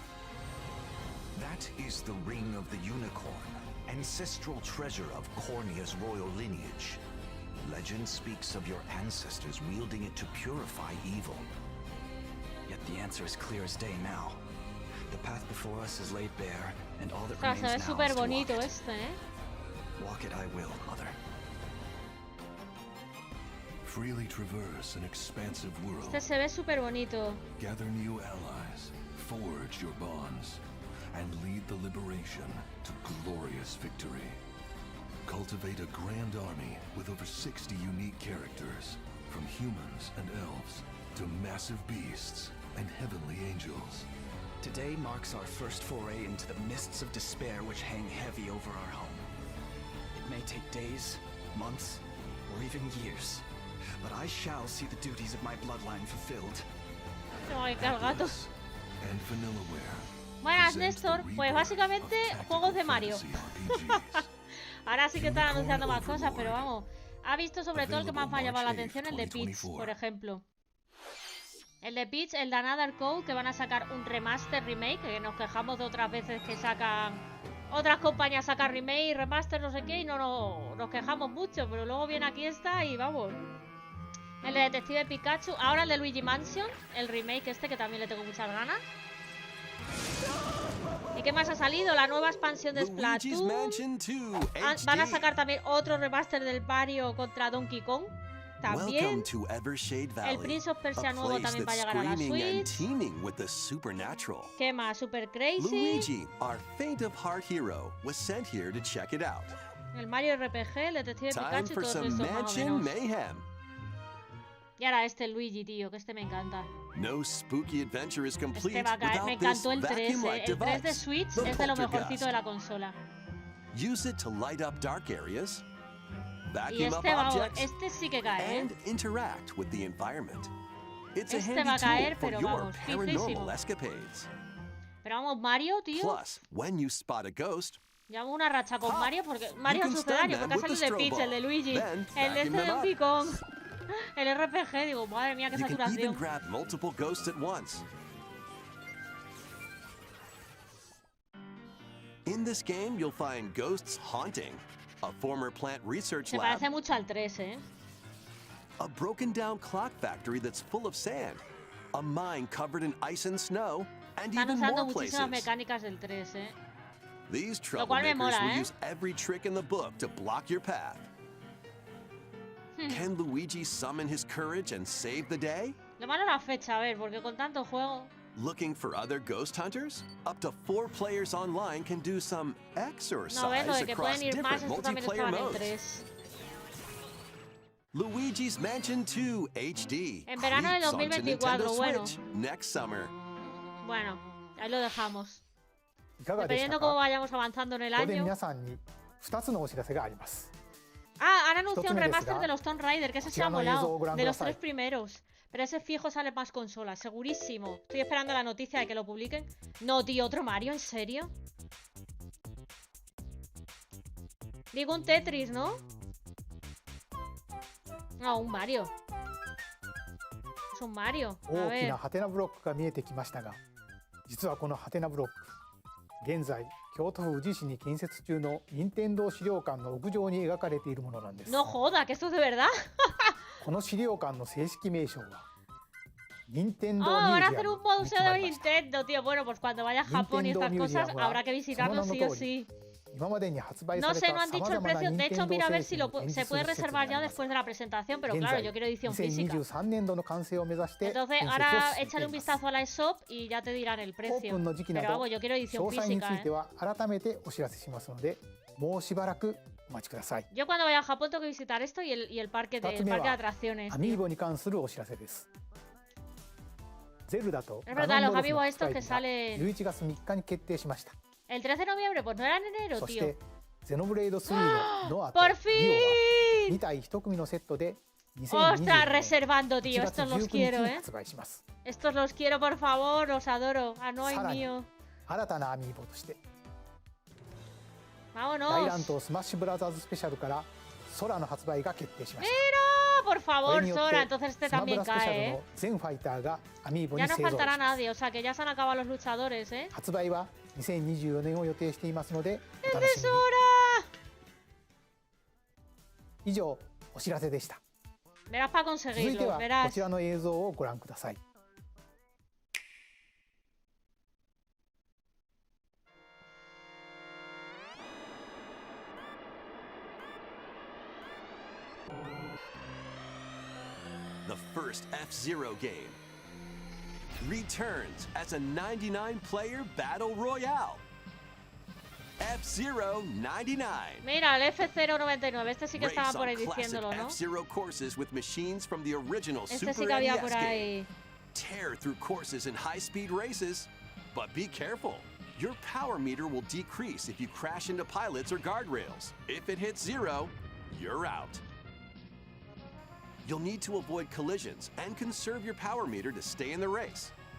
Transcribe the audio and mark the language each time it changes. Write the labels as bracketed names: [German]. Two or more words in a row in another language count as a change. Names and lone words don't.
[English] That is the Ring of the Unicorn, ancestral treasure of Cornia's royal lineage. Legend speaks of your ancestors wielding it to purify evil. Yet the answer is clear as day now. The path before us is laid bare, and all that [Spanish] O sea, se ve [English] remains now [Spanish] súper [English] is to walk [Spanish] bonito [English] it. [Spanish] este, ¿eh? [English] Walk it I will, Mother. Freely traverse an expansive world. [Spanish] Este se ve súper bonito. [English] Gather new allies, forge your bonds, and lead the liberation to glorious victory. Cultivate a grand army with over 60 unique characters, from humans and elves to massive beasts and heavenly angels. Today marks our first foray into the mists of despair which hang heavy over our home. It may take days, months, or even years, but I shall see the duties of my bloodline fulfilled. [Spanish] Ay, qué gato. [English] Atlas and Vanillaware. [Spanish] Buenas, [English] present [Spanish] Néstor. [English] the [Spanish] Pues [English] rebirth [Spanish] básicamente [English] of tactical [Spanish] juegos de Mario. [English] fantasy RPGs. [Spanish] Ahora sí que están anunciando más [English] Unicorn [Spanish] cosas, pero [English] Overlord. [Spanish] vamos. Ha visto sobre todo el que más me ha llamado la [English] Available [Spanish] atención, el de [English] March [Spanish] Peach, [English] 8th, [Spanish] por ejemplo. El de Peach, el de Another Code, que van a sacar un remaster remake, que nos quejamos de otras veces que sacan... Otras compañías sacan remake, remaster, no sé qué, y no nos quejamos mucho, pero luego viene aquí esta y vamos. El de Detective Pikachu, ahora el de Luigi Mansion, el remake este que también le tengo muchas ganas. ¿Y qué más ha salido? La nueva expansión de [English] Luigi's [Spanish] Splatoon. [English] Mansion 2 [Spanish] Van a [English] HD. [Spanish] sacar también otro remaster del Mario contra Donkey Kong. También. [English] Welcome to Evershade Valley, [Spanish] El Prince of Persia [English] a [Spanish] nuevo [English] place [Spanish] también va a [English] that's [Spanish] llegar a la [English] screaming and [Spanish] Switch. [English] teeming with the supernatural. [Spanish] ¿Qué más? [English] Super Crazy. Luigi, our faint of heart hero, was sent here to check it out. [Spanish] El Mario RPG, el Detective [English] Time [Spanish] Pikachu y [English] for [Spanish] todos [English] some [Spanish] estos más o [English] mansion [Spanish] menos. [English] mayhem. [Spanish] Y ahora este Luigi, tío, que este me encanta. [English] No spooky adventure is complete [Spanish] Este va a caer. Me [English] without this [Spanish] encantó el 3, [English] vacuum-like [Spanish] El 3 de [English] device, [Spanish] Switch [English] the [Spanish] es de lo [English] poltergust. [Spanish] mejorcito de la consola. [English] Use it to light up dark areas, [Spanish] Y [English] vacuum up [Spanish] este, vamos, [English] objects, [Spanish] este sí que cae, ¿eh? [English] and interact with the environment. It's a [Spanish] Este [English] handy [Spanish] va a caer, [English] tool for [Spanish] pero [English] your [Spanish] vamos, [English] paranormal [Spanish] fijísimo. [English] escapades. [Spanish] Pero vamos, Mario, tío. [English] Plus, when you spot a ghost, [Spanish] Llevamos una racha con [English] Pop. [Spanish] Mario porque Mario [English] can [Spanish] es [English] stun [Spanish] sucedáneo, [English] them [Spanish] porque ha [English] with the [Spanish] salido el de Peach, [English] strobo. [Spanish] el de Luigi, [English] Then [Spanish] el de [English] vacuum [Spanish] este [English] them up. [Spanish] Donkey Kong, el RPG, digo, madre mía, qué [English] you can even [Spanish] saturación. [English] grab multiple ghosts at once. In this game, you'll find ghosts haunting, a former plant research [Spanish] Se [English] lab, [Spanish] parece mucho al 3, ¿eh? [English] a broken down clock factory that's full of sand, a mine covered in ice and snow, and [Spanish] Están [English] even [Spanish] usando [English] more [Spanish] muchísimas [English] places. [Spanish] mecánicas del 3, ¿eh? [English] These [Spanish] Lo cual me [English] troublemakers [Spanish] mola, [English] will [Spanish] ¿eh? [English] use every trick in the book to block your path. Can Luigi summon his courage and save the day? [Spanish] Lo malo es la fecha, a ver, porque con tanto juego... [English] Looking for other ghost hunters? Up to 4 players online can do some exercise [Spanish] No, ves, lo de que [English] across [Spanish] pueden ir más, [English] different [Spanish] esto también [English] multiplayer [Spanish] estaba en el [English] modes. [Spanish] 3. [English] Luigi's Mansion 2 HD. [Spanish] En verano de [English] creeps onto [Spanish] 2024, [English] Nintendo [Spanish] bueno. [English] Switch next summer. [Spanish] Bueno, ahí lo dejamos. [Japanese] いかがでした [Spanish] Dependiendo cómo [Japanese] か。 [Spanish] vayamos avanzando en el [Japanese] ここで [Spanish] año. [Japanese] 皆さんに2つのお知らせがあります。 [Spanish] Ah, han anunciado un [Japanese] 一つ目ですが、 [Spanish] remaster de los Tomb Raider, que ese se ha [Japanese] こちらの映像を [Spanish] molado. [Japanese] ご覧 [Spanish] De [Japanese] くだ [Spanish] los [Japanese] さい。 [Spanish] 3 primeros. Pero ese fijo sale más consolas, segurísimo. Estoy esperando la noticia de que lo publiquen. No, tío, otro Mario, ¿en serio? Digo un Tetris, ¿no? No, un Mario. Es un Mario. A [Japanese] 大き [Spanish] ver. [Japanese] なハテナブロックが見えてきましたが、実はこのハテナブロック、 現在京都府宇治市に建設中の任天堂資料館の屋上に描かれているものなんです。 [Spanish] No joda, que esto es de verdad. [Japanese] この資料館の正式名称は任天堂 [Spanish] Oh, [Japanese] ミュ [Spanish] van [Japanese] ー [Spanish] a [Japanese] ジア [Spanish] hacer [Japanese] ム [Spanish] un museo [Japanese] に決ま [Spanish] de [Japanese] りました。 [Spanish] Nintendo, tío. Bueno, pues cuando vaya a Japón y estas cosas habrá que visitarlo sí o sí. [Japanese] 今までに発売さ [Spanish] No [Japanese] れ [Spanish] sé, [Japanese] た [Spanish] no han [Japanese] さ [Spanish] dicho [Japanese] ま [Spanish] el [Japanese] ざまな [Spanish] precio. De [Japanese] 任 [Spanish] hecho, [Japanese] 天堂 [Spanish] mira a ver [Japanese] 製 [Spanish] si [Japanese] 品を展 [Spanish] se [Japanese] 示す [Spanish] puede [Japanese] る施設に [Spanish] reservar [Japanese] な [Spanish] ya [Japanese] ります。 [Spanish] después de la presentación, pero [Japanese] 現 [Spanish] claro, [Japanese] 在 [Spanish] yo quiero edición física. [Japanese] 2023 年度の完成を目指して [Spanish] Entonces, [Japanese] 建設を [Spanish] ahora [Japanese] 進めて [Spanish] échale [Japanese] い [Spanish] un [Japanese] ます。 [Spanish] vistazo a la shop y ya te dirán el [Japanese] オープ [Spanish] precio. [Japanese] ンの時期な [Spanish] Pero [Japanese] ど [Spanish] vamos, yo quiero [Japanese] 詳 [Spanish] edición [Japanese] 細につ [Spanish] física, [Japanese] いては改めてお知らせしますので、もうしばらくお待ちください。 [Spanish] Yo cuando vaya a Japón tengo que visitar esto y el parque [Japanese] 2つ [Spanish] de [Japanese] 目 [Spanish] atracciones. [Japanese] はアミーボに関するお知らせです。ゼルダと [Spanish] Es [Japanese] ガ [Spanish] verdad, [Japanese] ノン [Spanish] los [Japanese] ドルフの [Spanish] amigos [Japanese] 発 [Spanish] estos [Japanese] 売 [Spanish] que [Japanese] 日が [Spanish] salen. [Japanese] 11月3日に決定しました。 [Spanish] El 13 de noviembre, pues no era en enero, [Japanese] そし [Spanish] tío. [Japanese] てゼノブレイド3のノアと [Spanish] ¡Por [Japanese] リオは [Spanish] fin! [Japanese] 2体1組のセットで [Spanish] ¡Ostras, [Japanese] 2022年 [Spanish] reservando, [Japanese] 1 [Spanish] tío! [Japanese] 月 [Spanish] Estos los [Japanese] 19 [Spanish] quiero, [Japanese] 日に [Spanish] ¿eh? [Japanese] 発売します。 [Spanish] Estos los quiero, por favor, los adoro. Ah, no hay [Japanese] さらに [Spanish] mío. [Japanese] 新たなアミーボとして大乱 [Spanish] ¡Vámonos! [Japanese] 闘スマッシュブラザーズスペシャルから空の発売が決定しました。 [Spanish] ¡Ah, por [Japanese] これ [Spanish] favor, [Japanese] によ [Spanish] Sora! [Japanese] って [Spanish] Entonces este [Japanese] スマブ [Spanish] también [Japanese] ラスペシャ [Spanish] cae, [Japanese] ル [Spanish] ¿eh? [Japanese] の全ファイターがアミーボに [Spanish] Ya no [Japanese] 勢ぞろい [Spanish] faltará [Japanese] します。 [Spanish] nadie, o sea que ya se han acabado los luchadores, ¿eh? [Japanese] 発売は2024年を予定していますのでお楽 [Spanish] ¡Es [Japanese] しみに。 [Spanish] Sora! [Japanese] 以上お知らせでした。 [Spanish] Verás para [Japanese] 続いて [Spanish] conseguirlo, [Japanese] はこ [Spanish] verás. [Japanese] ちらの映像をご覧ください。 [English] The first F-Zero game returns as a 99-player battle royale. F-Zero 99. [Spanish] Mira, el F099, este sí que estaba [English] Race [Spanish] por ahí [English] on classic [Spanish] diciéndolo, ¿no? [English] F-Zero courses with machines from the original [Spanish] Este [English] Super [Spanish] sí que había [English] NES [Spanish] por [English] game. [Spanish] ahí. [English] Tear through courses in high-speed races, but be careful. Your power meter will decrease if you crash into pilots or guardrails. If it hits 0, you're out. You'll need to avoid collisions and conserve your power meter to stay in the race.